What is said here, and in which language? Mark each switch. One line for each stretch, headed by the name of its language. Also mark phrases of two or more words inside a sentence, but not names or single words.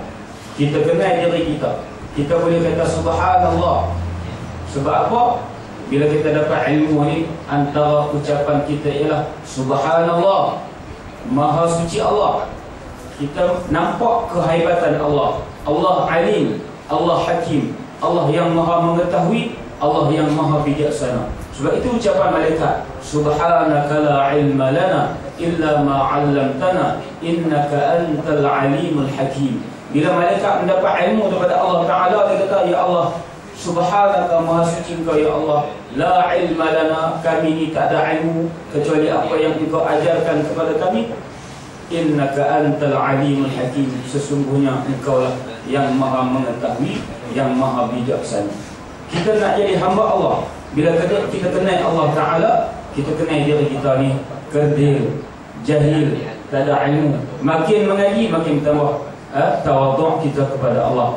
Malay: Kita kenal diri kita. Kita boleh kata subhanallah. Sebab apa? Bila kita dapat ilmu ni, antara ucapan kita ialah subhanallah, maha suci Allah. Kita nampak kehebatan Allah. Allah alim, Allah hakim, Allah yang maha mengetahui, Allah yang maha bijaksana. Sebab itu ucapan malaikat,
Arabic: سبحانك لا علم لنا إلا ما علمتنا إنك أنت العليم الحكيم.
Malay: Bila malaikat mendapat ilmu daripada Allah Taala, dia kata,
Arabic: يا الله سبحانك,
Malay: maha suci Engkau
Arabic: يا الله لا علم لنا,
Malay: kami ni tak ada ilmu kecuali apa yang Engkau ajarkan kepada kami.
Arabic: إنك أنت العليم الحكيم,
Malay: sesungguhnya Engkau lah yang maha mengetahui, yang maha bijaksana. Kita nak jadi hamba Allah. Bila kita kenal Allah Ta'ala, kita kenal diri kita ni kerdil, jahil, tak ada ilmu. Makin mengaji, makin tambah tawaduk kita kepada Allah.